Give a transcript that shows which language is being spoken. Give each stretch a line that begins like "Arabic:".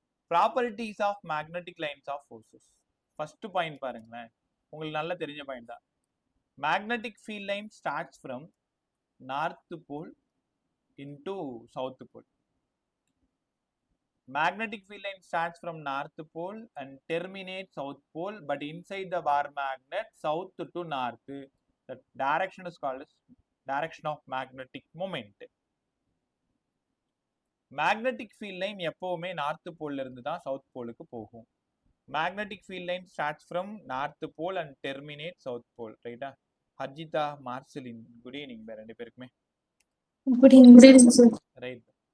Tamil: Properties of magnetic lines of forces. First point பாருங்களேன், உங்களுக்கு நல்லா தெரிஞ்ச பாயிண்ட் தான். Magnetic field line starts from north pole into south pole.
English: Magnetic field line starts from north pole and terminates south pole, but inside the bar magnet south to north. The direction is called as direction of magnetic moment. Magnetic field line
Tamil: எப்பவுமே north போல்ல இருந்து தான் south போலுக்கு போகும்.
English: Magnetic field line starts from north pole and terminates south pole, ரைட்டா?
Tamil: ஹர்ஜிதா, Marcelin, good evening ரெண்டு பேருக்குமே. Good evening sir. Right.